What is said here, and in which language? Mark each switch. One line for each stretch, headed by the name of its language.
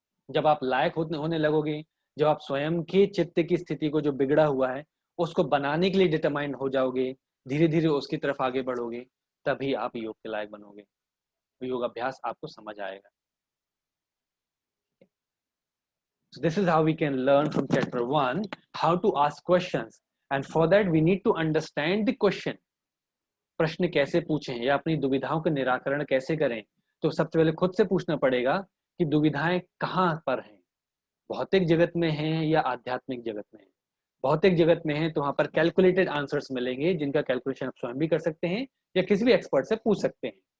Hindi: जब आप लायक होने लगोगे, जब आप स्वयं के चित्त की स्थिति को जो बिगड़ा हुआ है उसको बनाने के लिए डिटरमाइंड हो जाओगे, धीरे धीरे उसकी तरफ आगे बढ़ोगे, तभी आप योग के लायक बनोगे। योग अभ्यास आपको समझ आएगा।
English: So this is how we can learn from chapter 1 how to ask questions, and for that we need to understand the question.
Hindi: प्रश्न कैसे पूछें या अपनी दुविधाओं का निराकरण कैसे करें? तो सबसे पहले खुद से पूछना पड़ेगा कि दुविधाएं कहाँ पर हैं, भौतिक जगत में हैं या आध्यात्मिक जगत में हैं। भौतिक जगत में हैं तो वहां पर कैलकुलेटेड आंसर्स मिलेंगे जिनका कैलकुलेशन आप स्वयं भी कर सकते हैं या किसी भी एक्सपर्ट से पूछ सकते हैं।